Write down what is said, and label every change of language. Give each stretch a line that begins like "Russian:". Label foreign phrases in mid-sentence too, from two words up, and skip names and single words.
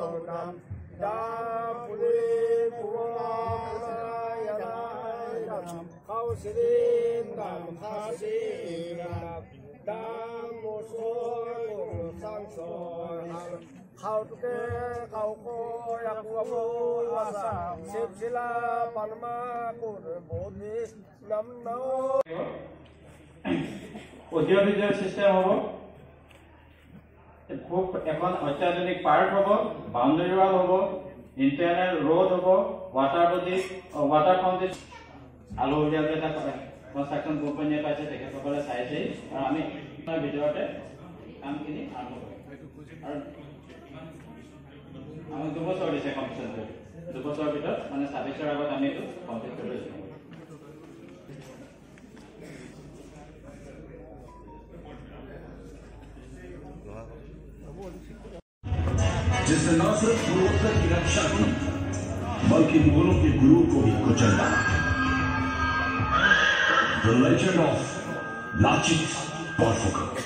English: đam đam puli pula ya đam khâu xin đam kha xin đam một số sang soi khâu tuke khâu ko ya ko sa sip sila panma kur bodhi nam no audio visual system
Assamese: হ'ব খুব এখন অত্যাধুনিক পাৰ্ক হ'ব
English: boundary wall
Assamese: হ'ব
English: internal road
Assamese: হ'ব
English: water body water foundation
Assamese: আলো উলিয়াবলৈ এটা
English: construction company
Assamese: এটা আছে তেখেতসকলে চাইছেই আৰু আমি ভিতৰতে কামখিনি আৰম্ভ কৰিম আৰু আমি 2 বছৰ দিছে কমপ্লিট 2 বছৰৰ ভিতৰত মানে 26ৰ আগত আমি এইটো কমপ্লিট কৰিব লাগিব
Hindi: जिसने न सिर्फ पूर्वोत्तर की रक्षा की बल्कि मुगलों के गुरु को भी कुचल डाला।
English: The Legend of लाचित बोरफुकन।